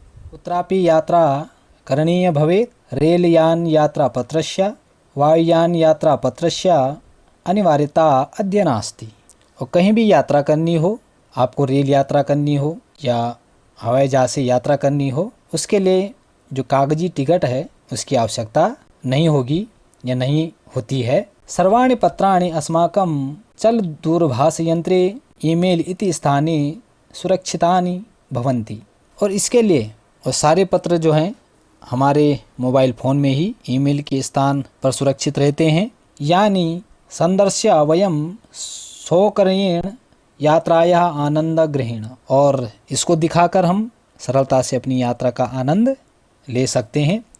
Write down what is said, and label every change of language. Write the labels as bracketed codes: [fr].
[sa] कुत्रापि यात्रा करणीय भवेत् रेलयान यात्रा पत्रस्य वायुयान यात्रा पत्रस्य अनिवार्यता अद्य नास्ति। [hi] और कहीं भी यात्रा करनी हो आपको रेल यात्रा करनी हो या हवाई जहाज से यात्रा करनी हो, उसके लिए जो कागजी टिकट है उसकी आवश्यकता नहीं होगी या नहीं होती है। [sa] सर्वाणि पत्राणि अस्माकं चल दूरभाष यंत्रे ईमेल इति स्थाने सुरक्षितानि भवन्ति। [hi] और इसके लिए और सारे पत्र जो हैं हमारे मोबाइल फ़ोन में ही ईमेल के स्थान पर सुरक्षित रहते हैं। यानी [sa] संदर्श्य वयम सौकर्येण यात्राया आनंद ग्रहण, [hi] और इसको दिखाकर हम सरलता से अपनी यात्रा का आनंद ले सकते हैं।